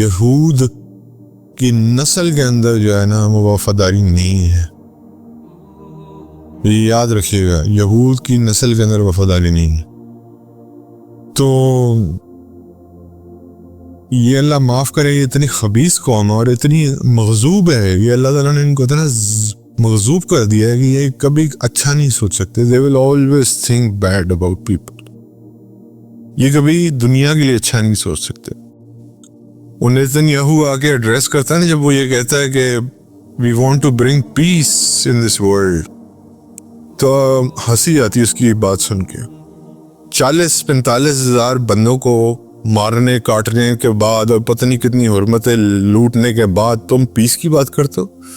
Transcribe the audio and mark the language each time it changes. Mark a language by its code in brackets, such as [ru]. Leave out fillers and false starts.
[ur] یہود کی نسل کے اندر جو ہے نا وہ وفاداری نہیں ہے، یہ یاد رکھیے گا، یہود کی نسل کے اندر وفاداری نہیں ہے. تو یہ اللہ معاف کرے، یہ اتنی خبیث قوم اور اتنی مغضوب ہے، یہ اللہ تعالیٰ نے ان کو اتنا مغضوب کر دیا ہے کہ یہ کبھی اچھا نہیں سوچ سکتے. [en] they will always think bad about people. [ur] یہ کبھی دنیا کے لیے اچھا نہیں سوچ سکتے. نیتنیاہو آ کے ایڈریس کرتا ہے نا، جب وہ یہ کہتا ہے کہ [en] we want to bring peace in this world، [ur] تو ہنسی آتی اس کی بات سن کے. 40-45 ہزار بندوں کو مارنے کاٹنے کے بعد اور پتہ نہیں کتنی حرمتیں لوٹنے کے بعد تم پیس کی بات کرتے ہو.